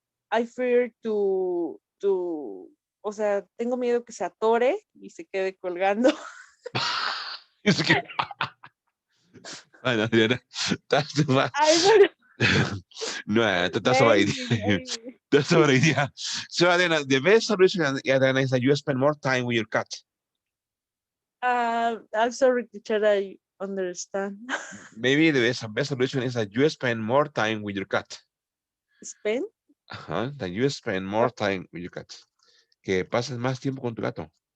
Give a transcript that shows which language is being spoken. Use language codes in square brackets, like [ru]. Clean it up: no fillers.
[en] I fear [es] o sea, tengo miedo que se atore y se quede colgando. [en] It's okay. I know, yeah, that's too much. I don't know. No, that's a bad idea. Maybe. That's a bad idea. So, Adriana, the best solution, Adriana, is that you spend more time with your cat. I'm sorry, teacher. I understand. Maybe the best solution is that you spend more time with your cat. Spain. Ajá, that you spend more time with your cat. [es] Que pases más tiempo con tu gato.